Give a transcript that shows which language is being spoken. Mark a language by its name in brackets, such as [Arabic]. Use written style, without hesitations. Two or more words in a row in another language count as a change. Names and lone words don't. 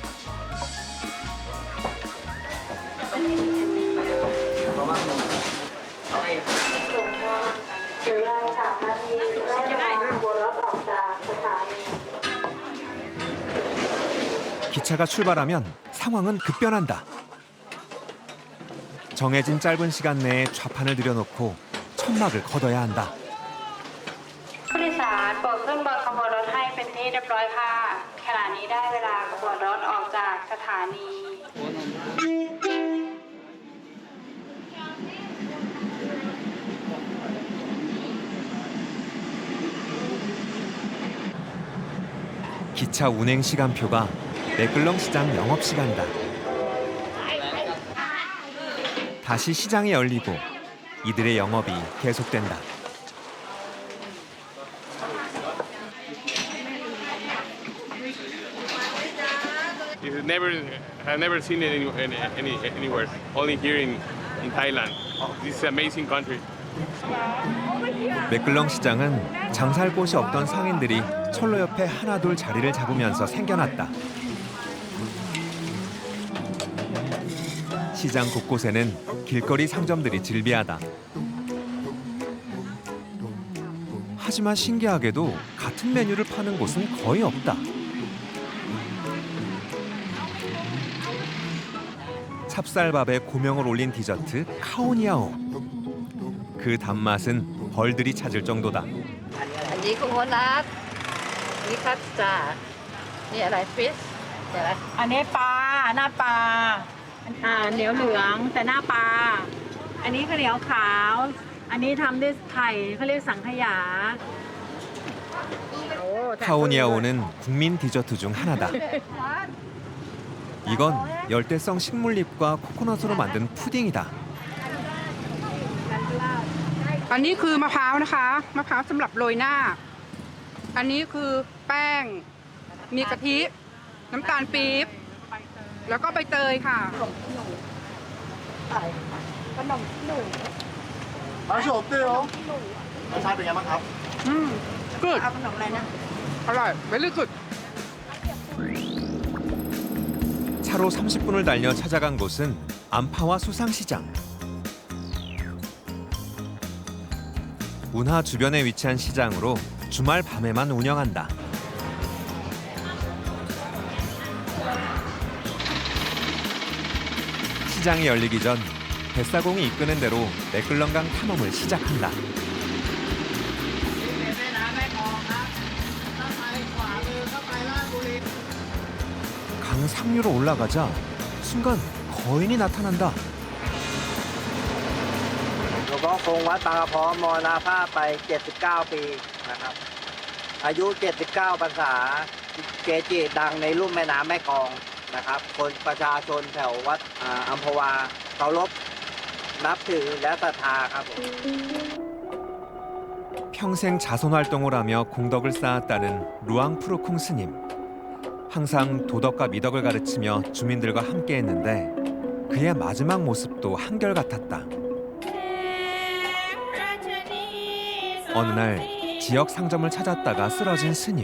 [Korean] 기차가 출발하면 상황은 급변한다. 정해진 짧은 시간 내에 좌판을 들여놓고 천막을 걷어야 한다. [Thai] ผู้โดยสารโปรดขึ้นบนขบวนรถให้เป็นที่เรียบร้อยค่ะขณะนี้ได้เวลาขบวนรถออกจากสถานี [Korean] 기차 운행 시간표가 맥글렁 시장 영업 시간이다. 다시 시장이 열리고 이들의 영업이 계속된다. [English] I've never seen it anywhere, only here in Thailand. This is an amazing country. [Korean] 맥글렁 시장은 장사할 곳이 없던 상인들이 철로 옆에 하나둘 자리를 잡으면서 생겨났다. 시장 곳곳에는 길거리 상점들이 즐비하다. 하지만 신기하게도 같은 메뉴를 파는 곳은 거의 없다. 찹쌀밥에 고명을 올린 디저트 카오니아오. 그 단맛은 벌들이 찾을 정도다. [Thai] อันนี้โคโคนัทนี่คัสตาร์ดนี่อะไรฟิชเดี๋ยวนะ อันนี้ปลาหน้าปลาเหนียวเหลืองแต่หน้าปลาอันนี้ข้าวเหนียวขาว อันนี้ทำด้วยไข่เขาเรียกสังขยา [Korean] 카오니아오는 국민 디저트 중 하나다. 이건 열대성 식물잎과 코코넛으로 만든 푸딩이다. [Thai] อันนี้คือมะพร้าวนะคะมะพร้าวสำหรับโรยหน้า อันนี้คือแป้งมีกะทิน้ำตาลปี๊บแล้วก็ใบเตยค่ะ [Korean] 맛이 어때요? [Thai] 맛이 เป็นไงบ้างครับ [English] กึด [Thai] เอาขนมอะไรนะ อร่อย [English] very good [Korean] 차로 30분을 달려 찾아간 곳은 안파와 수상시장. 운하 주변에 위치한 시장으로 주말 밤에만 운영한다. 시장이 열리기 전 뱃사공이 이끄는 대로 맥글렁강 탐험을 시작한다. 강 상류로 올라가자 순간 거인이 나타난다. [Thai] หลวงพ่อคงวัดบางกระพร้อมมรณภาพไป 79 ปีนะครับ อายุ 79 พรรษา เกจิดังในลุ่มแม่น้ำแม่กลองนะครับ คนประชาชนแถววัดอัมพวาเคารพนับถือและศรัทธาครับผม [Korean] 평생 자선 활동을 하며 공덕을 쌓았다는 루앙 푸르콩 스님. 항상 도덕과 미덕을 가르치며 주민들과 함께했는데 그의 마지막 모습도 한결같았다. 어느 날 지역 상점을 찾았다가 쓰러진 스님.